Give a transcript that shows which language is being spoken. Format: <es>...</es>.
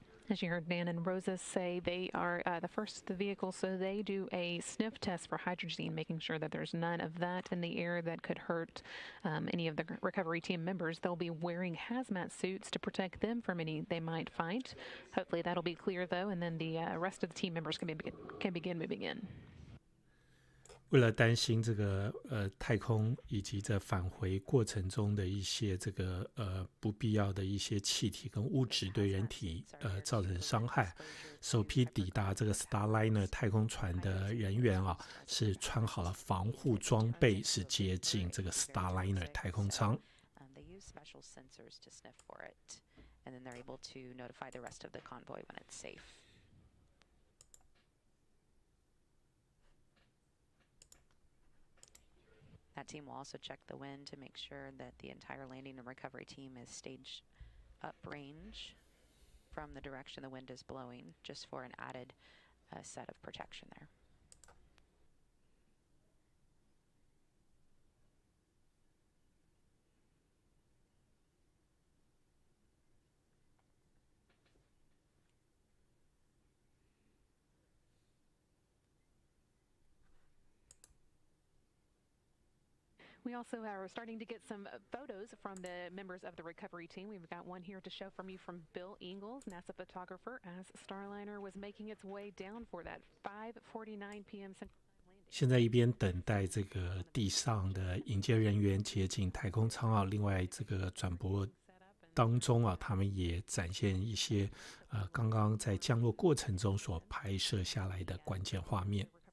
<en>As you heard Dan and Rosa say, they are the first vehicle, so they do a sniff test for hydrogen, making sure that there's none of that in the air that could hurt any of the recovery team members. They'll be wearing hazmat suits to protect them from any they might fight. Hopefully that'll be clear, though, and then the rest of the team members can begin moving in.</en> <zh>为了担心这个太空以及在返回过程中的一些这个不必要的一些气体跟物质对人体造成伤害，首批抵达这个 Starliner 太空船的人员啊，是穿好了防护装备，是接近这个 Starliner 太空舱。</zh> <en>They use special sensors to sniff for it, and then they're able to notify the rest of the convoy when it's safe. That team will also check the wind to make sure that the entire landing and recovery team is staged uprange from the direction the wind is blowing, just for an added set of protection there. We also are starting to get some photos from the members of the recovery team. We've got one here to show from you from Bill Ingalls, NASA photographer, as Starliner was making its way down for that 5:49 p.m. Central Time landing.</en> <zh>现在一边等待这个地上的迎接人员接近太空舱啊，另外这个转播当中啊，他们也展现一些刚刚在降落过程中所拍摄下来的关键画面。</zh>